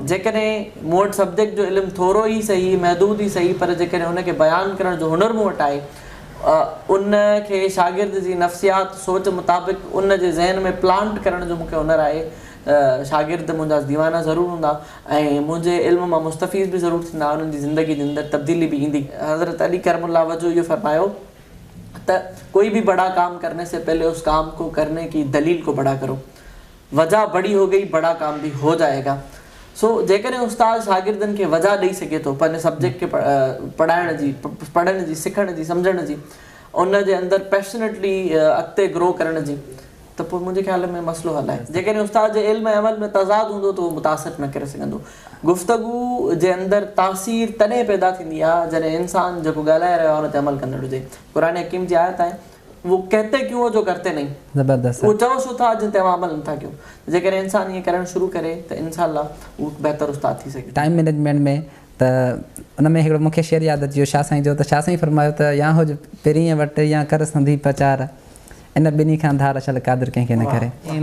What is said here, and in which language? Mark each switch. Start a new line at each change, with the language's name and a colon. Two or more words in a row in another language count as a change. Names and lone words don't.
Sindhi: जेकॾहिं मूं वटि सब्जेक्ट जो इल्मु थोरो ई सही, महदूद ई सही, पर जेकॾहिं उनखे बयानु करण जो हुनुर मूं वटि आहे, उनखे शागिर्द जी नफ़्सियात सोच मुताबिक़ उन जे ज़हन में प्लांट करण जो मूंखे हुनुर आहे, शागिर्द मुंहिंजा दीवाना ज़रूरु हूंदा ऐं मुंहिंजे इल्म मां मुस्तफ़ीज़ बि ज़रूरु थींदा, उन्हनि जी ज़िंदगी जे अंदरि तब्दीली बि ईंदी। हज़रत अली करमुल्लाह वजह इहो फरमायो त
Urdu: کوئی بھی بڑا کام کرنے سے پہلے اس کام کو کرنے کی دلیل کو بڑا کرو، وجہ بڑی ہو گئی بڑا کام بھی ہو جائے گا.
Sindhi: सो जेकॾहिं उस्ताद शागिर्दनि खे वजह ॾेई सघे थो पंहिंजे सब्जेक्ट खे पढ़ाइण जी, पढ़ण जी, सिखण जी, सम्झण जी, उन जे अंदरि पैशनेटली अॻिते ग्रो करण जी, त पोइ मुंहिंजे ख़्याल में मसइलो हल आहे। जेकॾहिं उस्ताद जे इल्म ऐं अमल में तज़ाद हूंदो त उहो मुतासिर न करे सघंदो। गुफ़्तगू जे अंदरि तासीर तॾहिं पैदा थींदी आहे जॾहिं इंसान जेको ॻाल्हाए रहियो आहे उन ते अमल कंदड़ हुजे। क़ुरान हकीम जी आयत आहे,
Urdu: وہ کہتے کیوں جو کرتے نہیں، زبردست,
Sindhi: वो चओ छो था जिन ते अमल नथा कयो। जेकॾहिं इंसान ईअं करणु शुरू करे त इंशाअल्लाह उहो बहितर उस्ताद थी सघे।
English: time management
Sindhi: में त उन में हिकिड़ो मूंखे शेर यादि अची वियो शाह साईं जो, त शाह साईं फरमायो त या हुज पहिरीं वटि या कर संधी प्रचार, इन ॿिन्ही खां धार छल क़ादिर कंहिंखे न करे।